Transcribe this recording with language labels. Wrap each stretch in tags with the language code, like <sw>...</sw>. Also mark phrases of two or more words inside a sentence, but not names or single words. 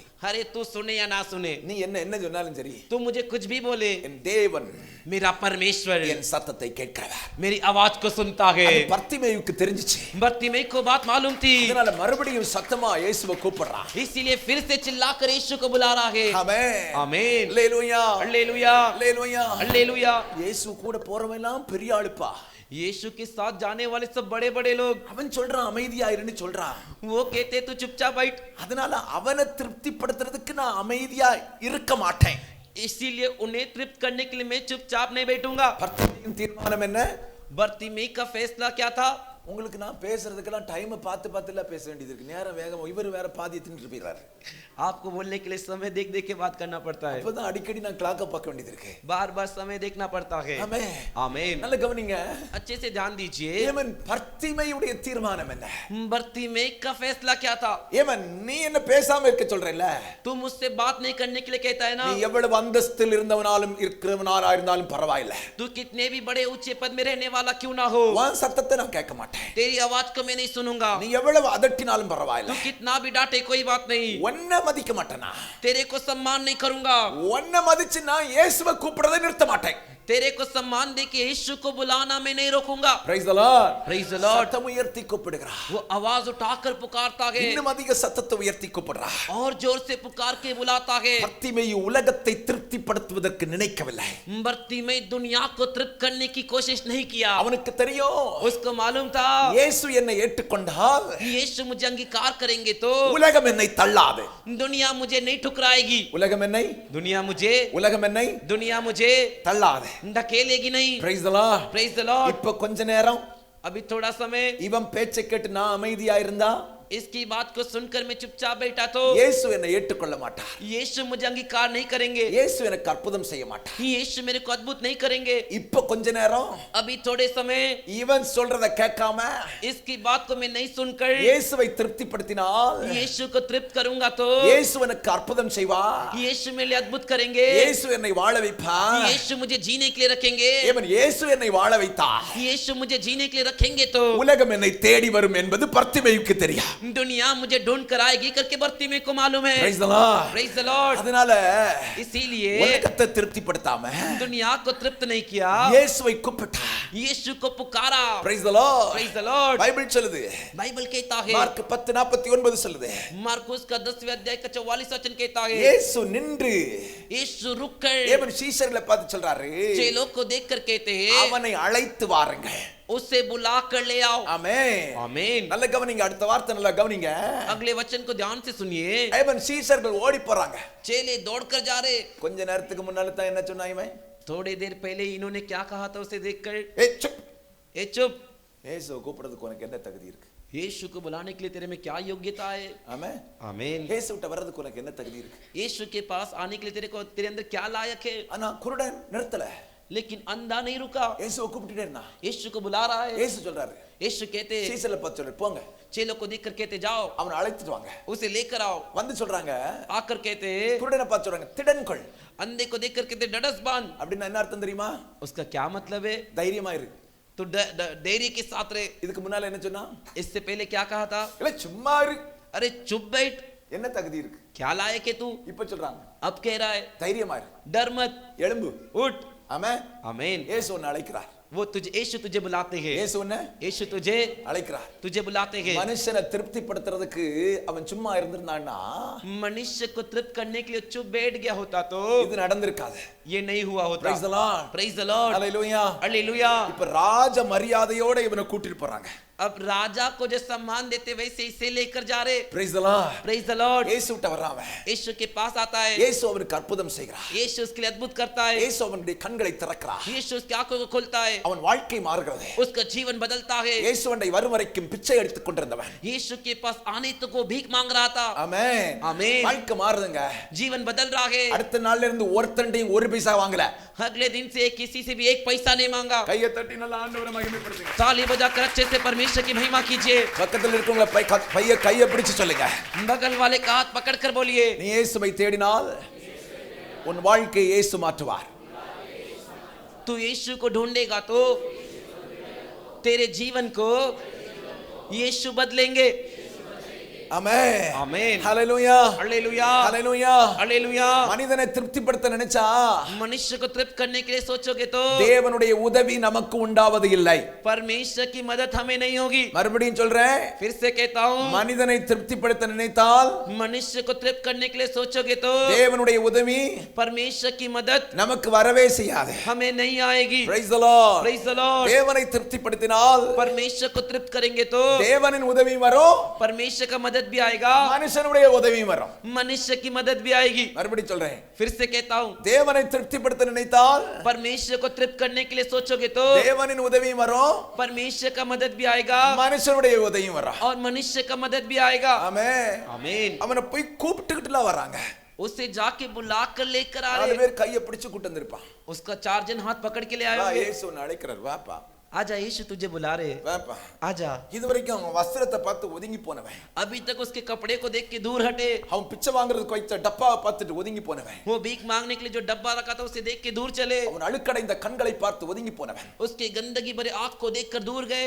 <hi>अरे तू सुने या ना सुने,</hi> <ta>நீ என்ன சொன்னாலும் சரி,</ta> <hi>तू मुझे कुछ भी बोले,</hi> <ta>என் தேவன்</ta> <hi>मेरा परमेश्वर</hi> <ta>என் சத்தத்தை கேட்கிறவர்.</ta> <hi>मेरी आवाज को सुनता है।</hi> <ta>அது பர்த்திமேயுக்கு தெரிஞ்சிச்சு.</ta> <hi>बर्तिमेई को बात मालूम थी,</hi> <ta>அதனால மறுபடியும் சத்தமா இயேசுவை கூப்பிடுறான்.</ta> <hi>इसीलिए फिर से चिल्लाकर यीशु को बुला रहा है।</hi> <ta>ஆமென்,</ta> <hi>आमीन,</hi> <ta>அல்லேலூயா,</ta> <hi>हालेलुया,</hi> <ta>அல்லேலூயா.</ta> <hi>हालेलुया।</hi> <ta>இயேசு கூட போறவெல்லாம் பெரிய ஆளுப்பா.</ta> <hi>यीशु के साथ जाने वाले सब बड़े बड़े लोग,</hi> <ta>அவன் சொல்றான் அமைதியா இருன்னு சொல்றான்.</ta> <hi>वो कहते तू चुपचाप बैठ।</hi> <ta>அதனால அவனை திருப்திப்படுத்துறதுக்கு நான் அமைதியா இருக்க மாட்டேன்.</ta> <hi>इसीलिए उन्हें तृप्त करने के लिए मैं चुपचाप नहीं बैठूंगा।</hi> <ta>பர்த்திமேயின் தீர்மானம் என்ன?</ta> <hi>बर्तिमेई का फैसला क्या था?</hi> <ta>உங்களுக்கு நான் பேசுறதுக்கெல்லாம் டைம் பார்த்து பேச வேண்டியது இருக்கு. நேரம் வேகம், இவர் வேற பாதி தின்னுட்டு போயிடுறாரு.</ta> <hi>आपको बोलने के लिए समय देख देख के बात करना पड़ता है,</hi> <ta>அப்பதான் அடிக்கடி நான் கிளாக்க பார்க்க வேண்டியது இருக்கு.</ta> <hi>बार बार समय देखना पड़ता है।</hi> <ta>ஆமென்,</ta> <hi>आमीन।</hi> <ta>நல்ல கவனிங்க.</ta> <hi>अच्छे से ध्यान दीजिए,</hi> <ta>ஏமன் பர்த்திமேயுடைய தீர்மானம் என்ன?</ta> <hi>बर्तिमेई का फैसला क्या था?</hi> <ta>ஏமன் நீ என்ன பேசாம இருக்க சொல்றல்ல?</ta> <hi>तू मुझसे बात नहीं करने के लिए कहता है ना,</hi> <ta>நீ எவ்வளவு அந்தஸ்தில் இருந்தவனாலும் இருக்கிறவனாரா இருந்தாலும் பரவாயில்லை,</ta> <hi>तू कितने भी बड़े ऊंचे पद में रहने वाला क्यों ना हो,</hi> <ta>உன் சத்தத்தை நான் கேட்க மாட்டேன்.</ta> <hi>तेरी आवाज को मैं नहीं सुनूंगा।</hi> <ta>நீ எவ்வளவு அதட்டினாலும்</ta> <hi>तू</hi> <ta>பரவாயில்லை,</ta> <hi>कितना भी डांटे कोई बात नहीं,</hi> <ta>உன்னை மதிக்க மாட்டேனா.</ta> <hi>तेरे को सम्मान नहीं करूंगा।</hi> <ta>உன்னை மதிச்சு நான் இயேசுவை கூப்பிடுறதை நிறுத்த மாட்டேன்.</ta> <hi>तेरे को सम्मान दे के यीशु को बुलाना मैं नहीं रोकूंगा।</hi> <en>Praise the Lord. Praise the Lord।</en> <ta>சத்தம் உயர்த்தி கூப்பிடுகிறார்.</ta> <hi>वो आवाज उठाकर पुकारता है,</hi> <ta>இன்னும் அதிக சத்தத்தை உயர்த்தி கூப்பிடுறார்.</ta> <hi>और जोर से पुकार के बुलाता है।</hi> <ta>பர்த்திமேயு உலகத்தை திருப்திப்படுத்துவதற்கு நினைக்கவில்லை.</ta> <hi>बर्तिमेई दुनिया को तृप्त करने की कोशिश नहीं किया।</hi> <ta>அவனுக்கு தெரியும்,</ta> <hi>उसको मालूम था,</hi> <ta>இயேசு என்னை ஏற்றுக்கொண்டால்</ta> <hi>यीशु मुझे अंगीकार करेंगे तो</hi> <ta>உலகம் என்னை தள்ளாது.</ta> <hi>दुनिया मुझे नहीं ठुकराएगी।</hi> <ta>உலகம் என்னை</ta> <hi>दुनिया मुझे</hi> <ta>தள்ளாது.</ta> <hi>ढकेलेगी नहीं।</hi> <en>Praise the Lord. Praise the Lord।</en> <ta>இப்ப கொஞ்ச நேரம்</ta> <hi>अभी थोड़ा समय</hi> <ta>இவன் பேச்சை கேட்டு நான் அமைதியா இருந்தா</ta> <hi>इसकी बात को सुनकर मैं चुपचाप बैठा तो</hi> <ta>இயேசு என்னை ஏற்றுக்கொள்ள மாட்டார்.</ta> <hi>यीशु मुझे अंगीकार नहीं करेंगे,</hi> <ta>இயேசு எனக்கு அற்புதம் செய்ய மாட்டார்.</ta> <hi>यीशु मेरे को अद्भुत नहीं करेंगे।</hi> <ta>இப்ப கொஞ்ச நேரம்</ta> <hi>अभी थोड़े समय</hi> <ta>இவன் சொல்றத கேட்காம</ta> <hi>इसकी बात को मैं नहीं सुनकर</hi> <ta>இயேசுவை திருப்திப்படுத்தினால்</ta> <hi>यीशु को तृप्त करूंगा तो</hi> <ta>இயேசு எனக்கு அற்புதம் செய்வார்.</ta> <hi>यीशु मेरे लिए अद्भुत करेंगे,</hi> <ta>இயேசு என்னை வாழ வைப்பார்.</ta> <hi>यीशु मुझे जीने के लिए रखेंगे।</hi> <ta>ஏமன் இயேசு என்னை வாழ வைத்தார்,</ta> <hi>यीशु मुझे जीने के लिए रखेंगे तो</hi> <ta>உலகம் என்னை தேடி வரும் என்பது பர்த்திமேயுக்கு தெரியும்.</ta> <hi>दुनिया मुझे ढूंढ कर आएगी करके बर्तिमेई को मालूम है।</hi> <en>Praise the Lord. Praise the Lord।</en> <ta>அதனால</ta> <hi>इसीलिए</hi> <ta>உலகத்தை திருப்திப்படுத்தாம</ta> <hi>दुनिया को तृप्त नहीं किया,</hi> <ta>இயேசுவை கூப்பிட்டார்.</ta> <hi>यीशु को पुकारा।</hi> <en>Praise the Lord. Praise the Lord।</en> <ta>பைபிள் சொல்லுது,</ta> <hi>बाइबल कहता है,</hi> <ta>மார்க் 10:49 சொல்லுது,</ta> <hi>मार्कुस का 10वें अध्याय का 44 वचन कहता है,</hi> <ta>இயேசு நின்று</ta> <hi>यीशु रुककर</hi> <ta>ஏமன் சீஷர்களை பார்த்து சொல்றாரு,</ta> <hi>चेलों को देखकर कहते हैं,</hi> <ta>அவனை அழைத்து வாருங்கள்.</ta> <hi>उसे बुला कर ले आओ।</hi> <ta>ஆமென்.</ta> <hi>आमीन।</hi> <ta>நல்ல கவனிங்க, அடுத்த வார்த்தை நல்லா கவனிங்க.</ta> <hi>अगले वचन को ध्यान से सुनिए।</hi> <ta>ஏமன் சீஷர்கள் ஓடி போறாங்க.</ta> <hi>चेले दौड़कर जा रहे।</hi> <ta>கொஞ்ச நேரத்துக்கு முன்னால தான் என்ன சொன்னான் இவன்?</ta> <hi>थोड़ी देर पहले इन्होंने क्या कहा था उसे देखकर,</hi> <ta>ஏய் சுப்.</ta> <hi>ए चुप,</hi> <ta>இயேசுவை கூப்பிடுறதுக்கு உனக்கு என்ன தகுதி இருக்கு?</ta> <hi>यीशु को बुलाने के लिए तेरे में क्या योग्यता है?</hi> <ta>ஆமென்.</ta> <hi>आमीन।</hi> <ta>இயேசுட்ட வர்றதுக்கு உனக்கு என்ன தகுதி இருக்கு?</ta> <hi>यीशु के पास आने के लिए तेरे अंदर क्या लायक है?</hi> <ta>ஆனா குருடன் நிறுத்தல,</ta> <hi>लेकिन अंधा नहीं रुका,</hi> <ta>இயேசுவை கூப்பிட்டுட்டே இருந்தான்.</ta> <hi>यीशु को बुला रहा है।</hi> <ta>இயேசு சொல்றாரு,</ta> <hi>यीशु कहते,</hi> <ta>சீஷர்களை பார்த்து சொல்றாரு, போங்க</ta> <hi>चेलों को देखकर कहते, जाओ</hi> <ta>அவனை அழைத்துட்டு வாங்க.</ta> <hi>उसे लेकर आओ।</hi> <ta>வந்து சொல்றாங்க,</ta> <hi>आकर कहते,</hi> <ta>குருடனை பார்த்து சொல்றாங்க, திடன்கொள்.</ta> <hi>अंधे को देखकर कहते, डडस बांध।</hi> <ta>அப்படின்னா என்ன அர்த்தம் தெரியுமா?</ta> <hi>उसका क्या मतलब है?</hi> <ta>தைரியமா இரு.</ta> <hi>तो धैर्य के साथ रहे।</hi> <ta>இதுக்கு முன்னால என்ன சொன்னா?</ta> <hi>इससे पहले क्या कहा था?</hi> <ta>இல்ல சும்மா இரு.</ta> <hi>अरे चुप बैठ,</hi> <ta>என்ன தகுதி இருக்கு?</ta> <hi>क्या लायक है तू?</hi> <ta>இப்ப சொல்றாங்க,</ta> <hi>अब कह रहा है,</hi> <ta>தைரியமா இரு,</ta> <hi>डर मत,</hi> <ta>எழும்பு.</ta> <hi>उठ।</hi> <ta>ஆமென்.</ta> <hi>आमीन।</hi> <ta>இயேசு உன்னை அழைக்கிறார்.</ta> <hi>वो तुझे यीशु तुझे बुलाते हैं,</hi> <ta>இயேசு உன்னை</ta> <hi>यीशु तुझे</hi> <ta>அழைக்கிறார்.</ta> <hi>बुलाते हैं।</hi> <ta>மனுஷனை திருப்திப்படுத்துறதுக்கு அவன் சும்மா இருந்திருந்தான்னா</ta> <hi>मनुष्य को तृप्त करने के लिए चुप बैठ गया होता तो</hi> <ta>இது நடந்திருக்காது.</ta> <hi>ये नहीं हुआ होता।</hi> <en>Praise the Lord. Praise the Lord। Hallelujah.</en> <hi>हालेलुया।</hi> <ta>இப்ப ராஜ மரியாதையோட இவனை கூட்டிட்டு போறாங்க.</ta> <hi>अब राजा को जो सम्मान देते वैसे इसे लेकर जा रहे।</hi> <en>Praise the Lord. Praise the Lord.</en> <ta>இயேசு கிட்ட வர்றான்.</ta> <hi>यीशु के पास आता है।</hi> <ta>இயேசு அவனுக்கு அற்புதம் செய்கிறார்.</ta> <hi>यीशु उसके लिए अद्भुत करता है।</hi> <ta>இயேசு அவனுடைய கண்களை திறக்கிறார்.</ta> <hi>यीशु उसकी आंखों को खोलता है।</hi> <ta>அவன் வாழ்க்கை மாறுகிறது.</ta> <hi>उसका जीवन बदलता है।</hi> <ta>இயேசு அவனை வரும் வரைக்கும் பிச்சை எடுத்துக் கொண்டிருந்தவன்</ta> <hi>यीशु के पास आने तक वो भीख मांग रहा था।</hi> <ta>ஆமென்.</ta> <hi>आमीन।</hi> <ta>வாழ்க்கை மாறுதுங்க.</ta> <hi>जीवन बदल रहा है।</hi> <ta>அடுத்த நாள்ல இருந்து ஒருத்தண்டையும் ஒரு பைசா வாங்கல.</ta> <hi>अगले दिन से किसी से भी एक पैसा नहीं मांगा।</hi> <ta>கையை தட்டி நல்லா ஆண்டவரை மகிமைப்படுத்துங்க.</ta> <hi>ताली बजाकर अच्छे से परमेश्वर की महिमा कीजिए।</hi> <ta>பக்கத்துல இருக்கவங்க கையை பிடிச்சு சொல்லுங்க.</ta> <hi>बगल वाले का हाथ पकड़कर बोलिए,</hi> <ta>நீ இயேசுவை தேடினால் உன் வாழ்க்கையை இயேசு மாற்றுவார்.</ta> <hi>तू यीशु को ढूंढेगा तो तेरे जीवन को यीशु बदलेंगे।</hi> <ta>ஆமென்.</ta> <hi>आमीन।</hi> <ta>ஹalleluya.</ta> <hi>हालेलुया।</hi> <ta>ஹalleluya.</ta> <hi>हालेलुया।</hi> <ta>மனிதனை திருப்திப்படுத்த நினைச்சா</ta> <hi>मनुष्य को तृप्त करने के लिए सोचोगे तो</hi> <ta>தேவனுடைய உதவி நமக்கு உண்டாவது இல்லை.</ta> <hi>परमेश्वर की मदद हमें नहीं होगी।</hi> <ta>மறுபடியும் சொல்றேன்,</ta> <hi>फिर से कहता हूँ,</hi> <ta>மனிதனை திருப்திப்படுத்த நினைத்தால்</ta> <hi>मनुष्य को तृप्त करने के लिए सोचोगे तो</hi> <ta>தேவனுடைய உதவி</ta> <hi>परमेश्वर की मदद</hi> <ta>நமக்கு வரவே செய்யாது.</ta> <hi>हमें नहीं आएगी।</hi> <en>Praise the Lord. Praise the Lord।</en> <ta>தேவனை திருப்திப்படுத்தினால்</ta> <hi>परमेश्वर को तृप्त करेंगे तो</hi> <ta>தேவனின் உதவி வரும்,</ta> <hi>परमेश्वर का मदद भी आएगा,</hi> <ta>மனுஷனுடைய உதவி வரும்.</ta> <hi>मनुष्य की मदद भी आएगी।</hi> <ta>மறுபடியும் சொல்றேன்,</ta> <hi>फिर से कहता हूँ,</hi> <ta>தேவனை திருப்திப்படுத்த நினைத்தால்</ta> <hi>परमेश्वर को तृप्त करने के लिए सोचोगे तो</hi> <ta>தேவனின் உதவி வரும்,</ta> <hi>परमेश्वर का मदद भी आएगा</hi> <ta>மனுஷனுடைய உதவி வரும்.</ta> <hi>और मनुष्य का मदद भी आएगा।</hi> <ta>ஆமென்.</ta> <hi>आमीन।</hi> <ta>அவனை போய் கூப்பிட்டுக்கிட்டுலாம் வராங்க.</ta> <hi>उसे जाके बुलाकर लेकर आ 4 रहे।</hi> <ta>பேர் கையை பிடிச்சு கூட்டு வந்திருப்பான்.</ta> <hi>उसका 4 जन हाथ पकड़ के ले आए</hi> <ta>வா,</ta> <hi>होंगे।</hi> <ta>இயேசு உன்னை அழைக்கிறார், வாப்பா</ta> <hi>आजा, यीशु तुझे बुला रहे,</hi> <ta>வாப்பா.</ta> <hi>आजा।</hi> <ta>இதுவரைக்கும் அவன் வஸ்திரத்தை பார்த்து ஒதுங்கி போனவன்,</ta> <hi>अभी तक उसके कपड़े को देख के दूर हटे।</hi> <ta>அவன் பிச்சை வாங்குறதுக்கு வைத்த டப்பாவை பார்த்துட்டு ஒதுங்கி போனவன்,</ta> <hi>वो भीख मांगने के लिए जो डब्बा रखा था उसे देख के दूर चले।</hi> <ta>அவன் அழுக்கடைந்த கண்களை பார்த்து ஒதுங்கி போனவன்.</ta> <hi>उसके गंदगी भरे आंख को देखकर दूर गए।</hi>